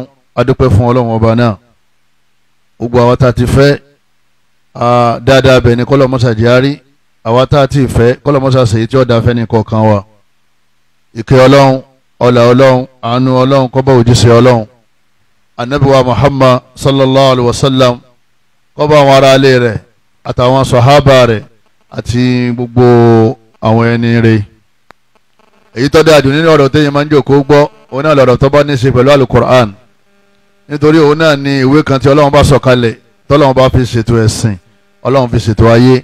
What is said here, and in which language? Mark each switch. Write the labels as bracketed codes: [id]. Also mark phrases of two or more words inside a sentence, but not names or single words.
[yo] A dúpẹ́ fún Ọlọ́run ọba náà. gbogbo àwa tá a ti fẹ́ dáadáa bẹ̀ ni kọ́lọ́ mọ́sá járí, àwa tá a ti fẹ́ kọ́lọ́ mọ́sá ṣèyí tí ó dáa fẹ́ ní kọ̀ọ̀kan wa. ìkẹ́ Ọlọ́run, ọlá Ọlọ́run, àánú Ọlọ́run kó bá òjíṣẹ́ Ọlọ́run Ànábì wa Muhammad [ar] صلى الله عليه وسلم, [yo] kó bá àwọn ará ilé rẹ̀ àtàwọn sàhábà rẹ̀ àti gbogbo àwọn ẹni rẹ̀. èyí tó dáa jù nínú ọ̀rọ̀ téèyàn máa ń jókòó gbọ́ òun náà lọ̀rọ̀ tó bá ní í ṣe pẹ̀lú alukur'an, nítorí òun náà ni ìwé kan tí Ọlọ́run bá sọ̀kalẹ̀ tọ́lọ́run bá fi ṣètò ẹ̀sìn, Ọlọ́run fi ṣètò ayé.